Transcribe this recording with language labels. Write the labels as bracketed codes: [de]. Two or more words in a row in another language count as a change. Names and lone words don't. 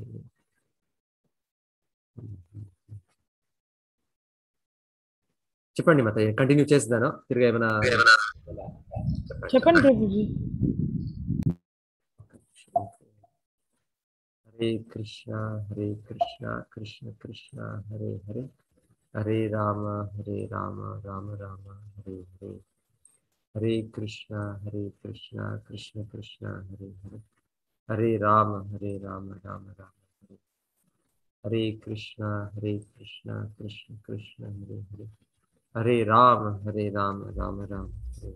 [te] చెప్పండి మాతాజీ, కంటిన్యూ చేస్తాను. తిరిగి ఏమైనా చెప్పండి ప్రభుజీ. [sa] हरे कृष्ण कृष्ण कृष्ण हरे हरे, हरे राम राम राम हरे हरे. हरे कृष्ण कृष्ण कृष्ण हरे हरे, हरे राम राम राम हरे. हरे कृष्ण कृष्ण कृष्ण हरे हरे, हरे राम राम राम हरे.